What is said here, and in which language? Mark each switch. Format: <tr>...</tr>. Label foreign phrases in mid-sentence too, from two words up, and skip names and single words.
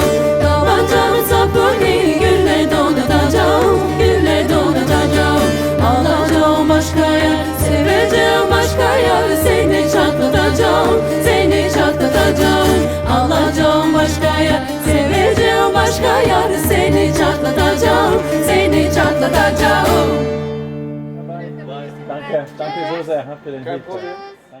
<tr>Tabancamın sapını gülle donatacağım, gülle donatacağım. Alacağım başka yer, seveceğim başka yer, seni çatlatacağım, seni çatlatacağım. Alacağım başka yer, seveceğim başka yer, seni çatlatacağım, seni çatlatacağım.</tr> <de>Danke, danke so sehr. Habt ihr den Kein Weg. Problem.</de>